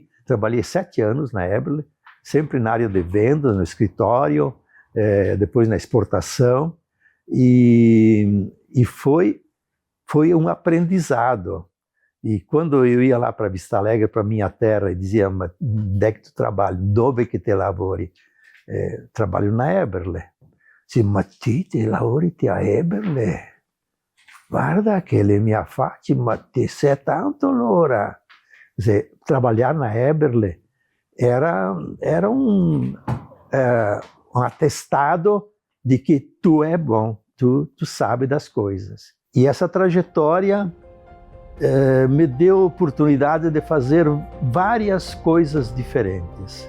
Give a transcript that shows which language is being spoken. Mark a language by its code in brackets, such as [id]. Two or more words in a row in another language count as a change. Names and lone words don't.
[pt] Trabalhei 7 anos na Eberle, sempre na área de venda, no escritório, depois na exportação, e foi um aprendizado. E quando eu ia lá para Vista Alegre, para minha terra, e dizia, ma onde é que tu trabalha? [vec] Dove che te lavori? [pt] Trabalho na Eberle. [vec] Dice, ma te lavori a Eberle? Guarda che le mie facce, ma te sei tanto allora. [pt] Quer dizer, trabalhar na Eberle era um atestado de que tu é bom, tu sabe das coisas. E essa trajetória me deu a oportunidade de fazer várias coisas diferentes.